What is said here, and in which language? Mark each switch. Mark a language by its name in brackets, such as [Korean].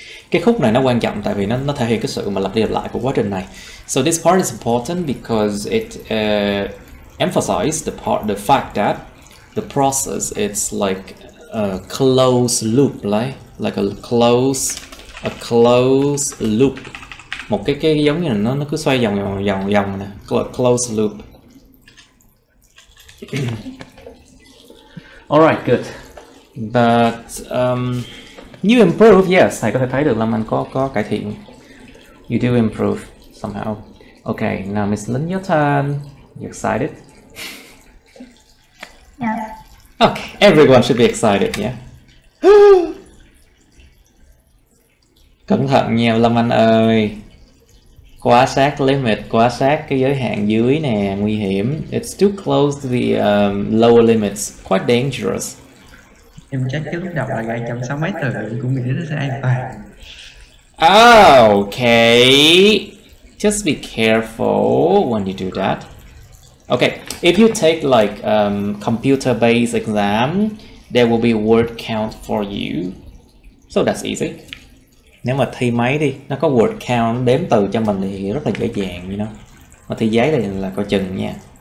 [Vietnamese] Cái khúc này nó quan trọng tại vì nó thể hiện cái sự mà lặp đi lặp lại của quá trình này. [English] So this part is important because it emphasizes the fact that the process it's like a closed loop, like a closed loop. [Vietnamese] Một cái giống như là nó cứ xoay vòng nè, closed loop. [English] Alright, good. But you improve, yes, [Vietnamese] thầy có thể thấy được là mình có cải thiện. [English] You do improve somehow. Okay, now Miss Linh, your turn. You excited? Yeah. Okay, everyone should be excited, yeah. [Vietnamese] Cẩn thận nha Lâm Anh ơi. Quá sát limit, quá sát cái giới hạn dưới nè, nguy hiểm. [English] It's too close to the lower limits, quite dangerous. [Vietnamese] Em chắc cái lúc đọc là 260 mấy từ cũng nghĩ nó sẽ an toàn. [English] Okay. Just be careful when you do that. Okay, if you take like computer-based exam, there will be a word count for you. So that's easy. [Vietnamese] Nếu mà thi máy đi, nó có word count đếm từ cho mình thì rất là dễ dàng, [English] you know. [Vietnamese] Mà thi giấy là coi chừng nha.